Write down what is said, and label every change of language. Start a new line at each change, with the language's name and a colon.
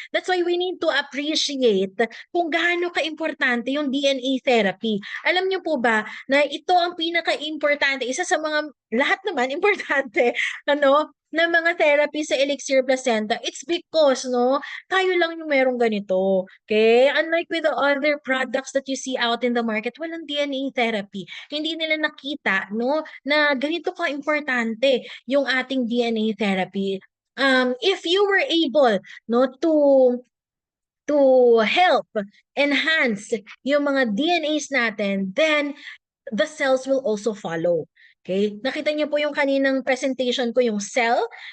English: That's why we need to appreciate
Filipino: kung gaano ka-importante yung
English: DNA therapy.
Filipino: Alam niyo po ba na ito ang pinaka-importante, isa sa mga lahat naman importante, ano, na mga therapy sa Elixir Placenta, it's because, no, tayo lang yung merong ganito.
English: Okay? Unlike with the other products that you see out in the market, walang DNA therapy.
Filipino: Hindi nila nakita, no, na ganito ka-importante yung ating DNA therapy.
English: If you were able, no, to help enhance yung mga DNAs natin, then the cells will also follow. Okay?
Filipino: Nakita niyo po yung kaninang presentation ko, yung cell,